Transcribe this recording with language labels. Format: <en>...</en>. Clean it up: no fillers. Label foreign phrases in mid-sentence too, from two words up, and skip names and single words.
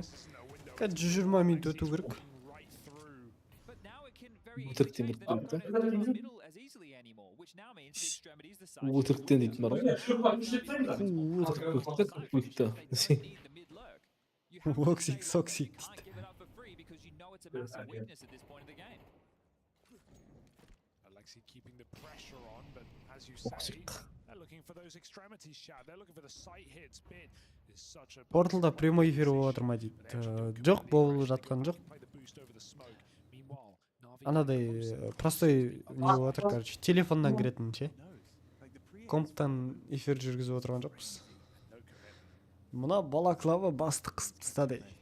<kk>120 минут өту керек. Өтіріктен кіріп көрді. Өтіріктен дейтін бар ғой. Өтірікті. Оксик, соксик дейді.</kk> <en>Keeping the pressure on, but as you say, they're looking for those extremities, Shad. They're looking for the sight hits. Bit is such a.</en> <kk>Порталда прямой эфир болып отыр ма дейді. Жоқ, болып жатқан жоқ. Анадай простой не болып отыр, короче, телефоннан кіретін ше. Комптан эфир жүргізіп отырған жоқпыз. Мына балаклава басты қысып тастады.</kk>